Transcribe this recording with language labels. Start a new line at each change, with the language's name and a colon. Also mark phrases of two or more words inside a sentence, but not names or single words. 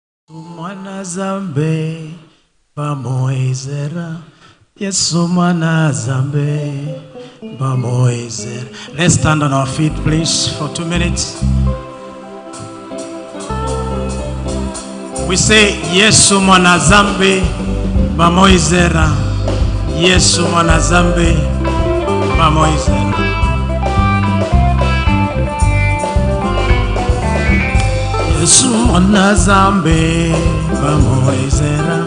Lingala: Mwana zambe bamoizera Yesu mwana zambe bamoizera.
English: Let's stand on our feet please for 2 minutes. We say
Lingala: Yesu mwana zambe bamoizera. Yesu mwana zambe bamoizera. Yesu mwana zambe bamoizera.